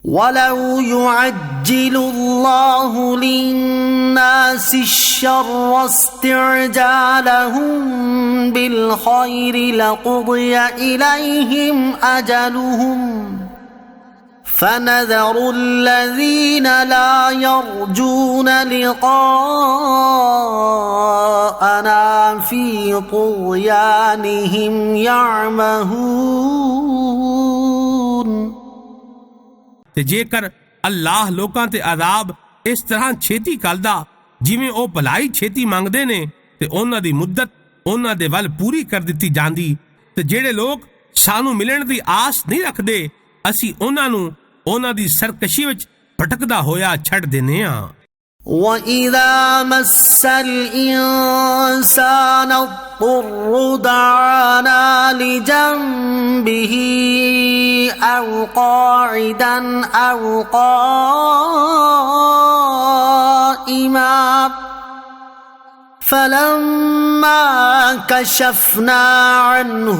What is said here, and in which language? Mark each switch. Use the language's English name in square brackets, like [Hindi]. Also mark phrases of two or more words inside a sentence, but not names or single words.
[Arabic] ولو يعجل الله للناس الشر استعجالهم بالخير لقضي إليهم أجلهم فنذر الذين لا يرجون لقاءنا في طغيانهم يعمهون। [Punjabi] ਤੇ ਜੇਕਰ ਅੱਲਾਹ ਲੋਕਾਂ ਤੇ ਅਜ਼ਾਬ ਇਸ ਤਰ੍ਹਾਂ ਛੇਤੀ ਕਰਦਾ ਜਿਵੇਂ ਉਹ ਭਲਾਈ ਛੇਤੀ ਮੰਗਦੇ ਨੇ ਤੇ ਉਹਨਾਂ ਦੀ ਮੁੱਦਤ ਉਹਨਾਂ ਦੇ ਵੱਲ ਪੂਰੀ ਕਰ ਦਿੱਤੀ ਜਾਂਦੀ ਤੇ ਜਿਹੜੇ ਲੋਕ ਸਾਨੂੰ ਮਿਲਣ ਦੀ ਆਸ ਨਹੀਂ ਰੱਖਦੇ ਅਸੀਂ ਉਹਨਾਂ ਨੂੰ ਉਹਨਾਂ ਦੀ ਸਰਕਸ਼ੀ ਵਿੱਚ ਭਟਕਦਾ ਹੋਇਆ ਛੱਡ ਦਿੰਦੇ ਹਾਂ। [Arabic] وَإِذَا مَسَّ الْإِنسَانَ الضُّرُّ دَعَانَا لِجَنبِهِ أَوْ قَاعِدًا أَوْ قَائِمًا فَلَمَّا كَشَفْنَا عَنْهُ